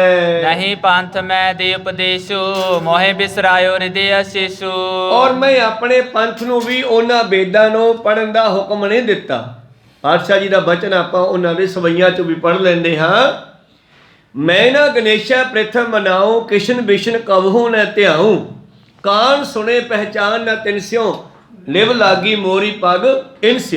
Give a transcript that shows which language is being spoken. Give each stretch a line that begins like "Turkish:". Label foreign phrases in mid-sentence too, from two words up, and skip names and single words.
Braj: नहीं पंथ मैं दे उपदेशु मोहे बिसरायो हृदय अशीषु।
Punjabi: ਔਰ ਮੈਂ ਆਪਣੇ ਪੰਥ ਨੂੰ ਵੀ ਉਹਨਾਂ ਵੇਦਾਂ ਨੂੰ ਪੜਨ ਦਾ ਹੁਕਮ ਨਹੀਂ ਦਿੱਤਾ। ਪਾਤਸ਼ਾਹ ਜੀ ਦਾ ਬਚਨ ਆਪਾਂ ਉਹਨਾਂ ਦੇ ਸਵਈਆਂ ਚੋਂ ਵੀ ਪੜ੍ਹ ਲੈਂਦੇ ਹਾਂ।
Braj: ਮੈਂ ਨਾ ਗਣੇਸ਼ਾ ਪ੍ਰਥਮ ਮਨਾਉ ਕਿਸ਼ਨ ਵਿਸ਼ਨ ਕਵਹੂ ਨ ਧਿਆਉ ਕਾਨ ਸੁਣੇ ਪਹਿਚਾਨ ਨ ਤਿਨਸਿਓ ਲਿਵ ਲਾਗੀ ਮੋਰੀ ਪਗ ਇਨਸਿਓ।